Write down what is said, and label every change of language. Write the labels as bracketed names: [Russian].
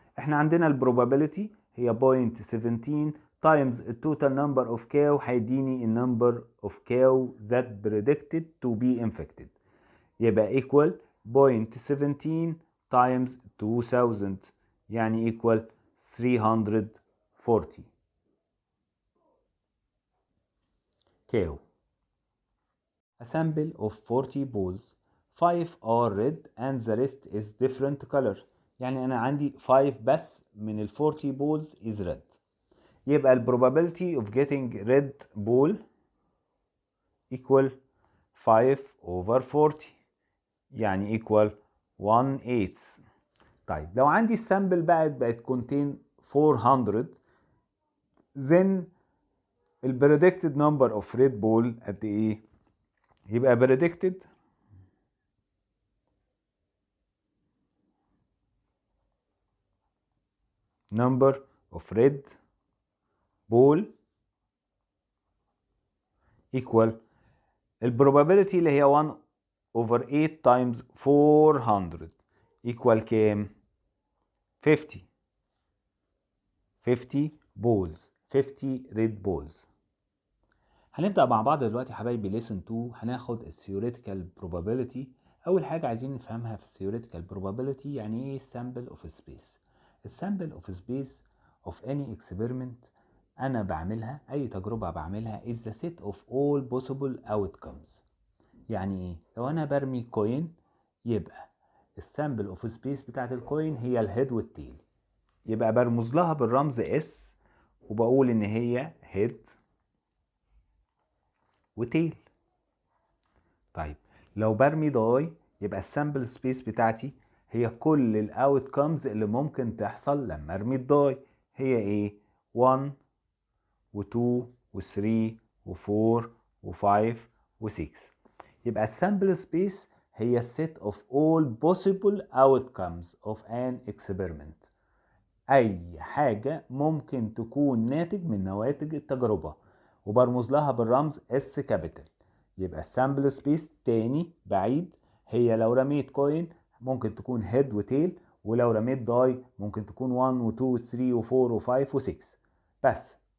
[Arabic] احنا عندنا البروبابيلتي هي 0.17 times التوتال نمبر اوف كاو هيديني النمبر اوف كاو [English] that predicted to be infected. [Arabic] يبقى equal 0.17 times 2000 يعني equal 340 كاو. [English] A sample of 40 balls, 5 are red and the rest is different color. [Arabic] يعني أنا عندي 5 بس من ال 40 balls is red. [English] يبقى ال probability of getting red ball equal 5 over 40 يعني equal 1/8. [Arabic] طيب لو عندي السامبل بقت contain 400 then ال [English] predicted number of red ball [Arabic] قد إيه؟ يبقى predicted [English] number of red ball equal probability [Arabic] اللي هي [English] 1 over 8 times 400 equal كام؟ 50 balls 50 red balls. [Arabic] هنبدأ مع بعض دلوقتي يا حبايبي lesson 2. هناخد theoretical probability. أول حاجة عايزين نفهمها في theoretical probability يعني إيه sample of space. [English] sample of space of any experiment [Arabic] أنا بعملها، أي تجربة بعملها [English] is the set of all possible outcomes. [Arabic] يعني إيه؟ لو أنا برمي كوين يبقى السامبل اوف سبيس بتاعت الكوين هي الهيد والتيل، يبقى برمز لها بالرمز اس وبقول ان هي هيد وتيل. طيب لو برمي داي يبقى السامبل سبيس بتاعتي هي كل الاوت كامز اللي ممكن تحصل لما ارمي الداي، هي ايه؟ 1 و2 و3 و4 و5 و6. يبقى السامبل سبيس هي [English] set of all possible outcomes of an experiment. [Arabic] أي حاجة ممكن تكون ناتج من نواتج التجربة وبرمز لها بالرمز S capital. يبقى السامبل سبيس تاني بعيد هي لو رميت كوين ممكن تكون هيد وتيل، ولو رميت داي ممكن تكون 1 و 2 و 3 و 4 و 5 و 6 بس.